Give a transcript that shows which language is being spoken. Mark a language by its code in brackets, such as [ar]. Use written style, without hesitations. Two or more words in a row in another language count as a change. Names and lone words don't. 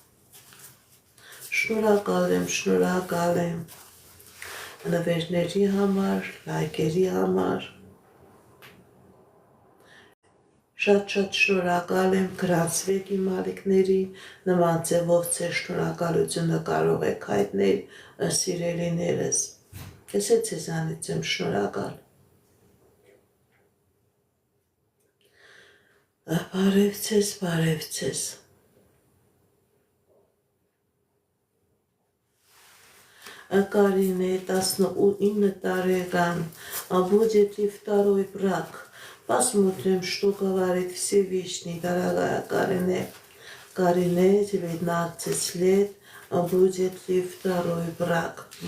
[hy] շնորհակալ եմ նվերների համար, լայքերի համար, շատ շնորհակալ եմ, գրանցվեք իմ ալիքներին, նման ձևով ձեր շնորհակալությունը կարող եք հայտնել սիրելիներս, ես ձեզանից եմ շնորհակալ։ Բարև ձեզ։ [ru] Карине 19 тареган, будет ли второй брак? Посмотрим, что говорит Всевышний, дорогая Карине. Карине, 19 лет, будет ли второй брак?